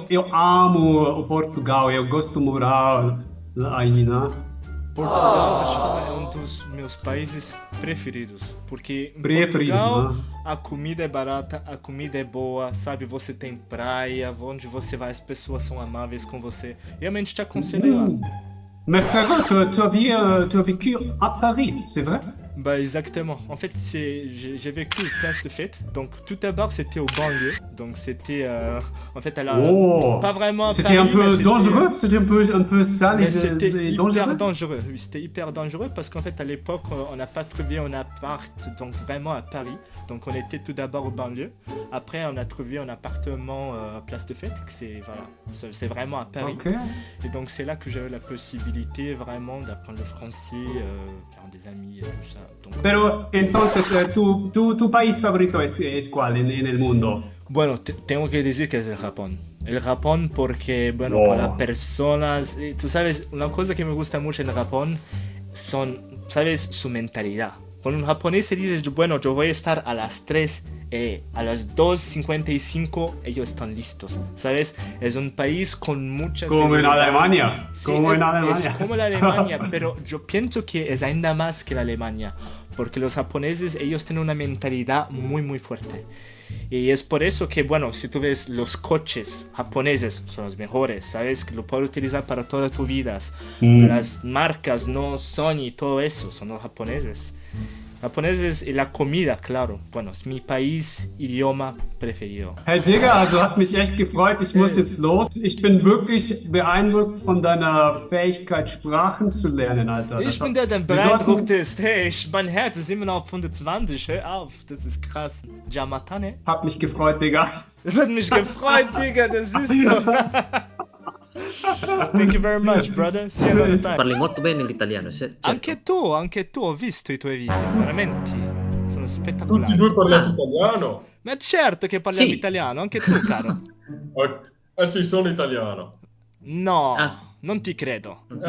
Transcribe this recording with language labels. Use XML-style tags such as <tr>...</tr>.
<pt>Eu amo o Portugal, eu gosto de morar aí, né? Portugal, vou te falar, é um dos meus países preferidos, porque em Portugal a comida é barata, a comida é boa, sabe, você tem praia, onde você vai as pessoas são amáveis com você, realmente te aconselho lá.</pt> <fr>Mais frérot, tu as vécu à Paris, c'est vrai? Bah exactement. En fait, j'ai vécu Place de Fête. Donc tout d'abord, c'était au banlieue. Donc c'était en fait pas vraiment. C'était un peu dangereux. C'était un peu sale et c'était dangereux. Hyper dangereux. Oui, c'était hyper dangereux parce qu'en fait à l'époque, on n'a pas trouvé un appart donc vraiment à Paris. Donc on était tout d'abord au banlieue. Après, on a trouvé un appartement à Place de Fête. C'est vraiment à Paris. Okay. Et donc c'est là que j'ai eu la possibilité vraiment d'apprendre le français, faire des amis et tout ça. Donc,</fr> <es>Pero entonces, tu país favorito es cuál en el mundo? Bueno, tengo que decir que es el Japón. El Japón porque, bueno, para las personas, tú sabes, una cosa que me gusta mucho en el Japón son, sabes, su mentalidad. Con un japonés se dice, bueno, yo voy a estar a las 3, a las 2:55 ellos están listos, ¿sabes? Es un país con mucha Como seguridad. en Alemania. Sí, Como en Alemania. Es como la Alemania, pero yo pienso que es ainda más que la Alemania, porque los japoneses, ellos tienen una mentalidad muy, muy fuerte. Y es por eso que, bueno, si tú ves los coches japoneses son los mejores, ¿sabes? Que lo puedes utilizar para toda tu vida. Las marcas, no Sonny, todo eso, son los japoneses. Japoneses y la comida, claro. Bueno, es mi país, idioma preferido.</es> <de>Hey Digga, also hat mich echt gefreut. Ich muss jetzt los. Ich bin wirklich beeindruckt von deiner Fähigkeit, Sprachen zu lernen, Alter. Ich bin der beeindruckt ist. Hey, mein Herz ist immer noch auf 120. Hör auf, das ist krass. Jamatane? Hat mich gefreut, Digga. Das hat mich gefreut, Digga, das ist so.</de> <en>Thank you very much, brother. See you another time.</en> <it>Parli molto bene l'italiano, certo. Anche tu, ho visto i tuoi video, veramente sono spettacolari. Tutti e due parlate italiano? Ma certo che parliamo Sì. italiano, anche tu, caro. Sì, sono italiano. No, non ti credo.</it>